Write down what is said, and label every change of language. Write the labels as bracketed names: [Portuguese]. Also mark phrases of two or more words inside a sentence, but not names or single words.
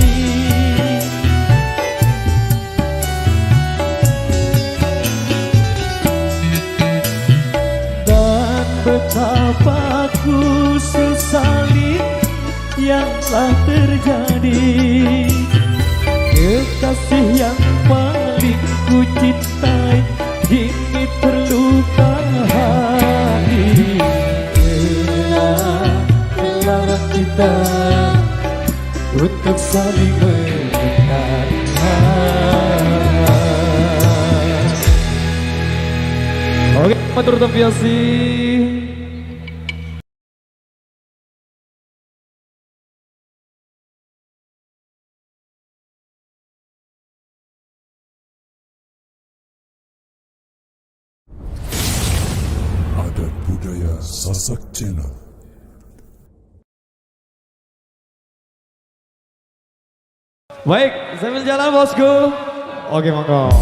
[Indonesian] Dan betapa ku sesali yang telah terjadi, kekasih yang paling ku cintai kini terluka hati. Melarang kita untuk saling mendekat. Oke, [Sasak] matur tampiasi. [Indonesian] Adat Budaya Sasak Channel. Baik, sambil jalan bosku. Oke, monggo.